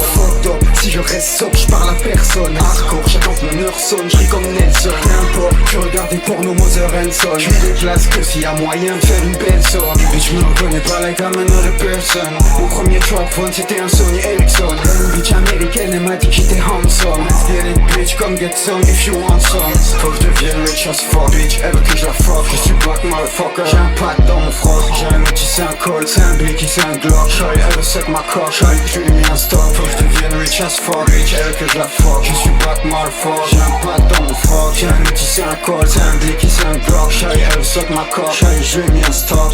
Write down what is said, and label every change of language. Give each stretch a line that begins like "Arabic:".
French: Fuck up, si je reste sobre, je parle à personne. Hardcore, j'attends que mon heure sonne, je comme Nelson. N'importe, je regarde des pornos Mother Hanson. Je me déplace que s'il y a moyen de faire une belle somme. Mais je me reconnais pas like I'm another person. Mon premier track phone c'était un Sony Ericsson. Une bitch américaine, elle m'a dit que j'étais handsome.
English: Let's get it bitch, come get some if you want some.
French: Faut que je devienne rich as fuck, bitch, elle veut que je la fuck. Je suis black motherfucker, j'ai un pack dans mon froc. J'ai un outil, c'est un col, c'est un blicky, c'est un glock. Charlie, elle veut suck ma cock, Charlie, je lui ai mis un stop. Faut que je devienne rich as fuck, bitch, elle veut que je la fuck. Je suis black motherfucker, j'ai un pack dans mon froc. J'ai un outil, c'est un col, c'est un blicky, c'est un glock. Charlie, elle veut suck ma cock, Charlie, je lui ai mis un stop.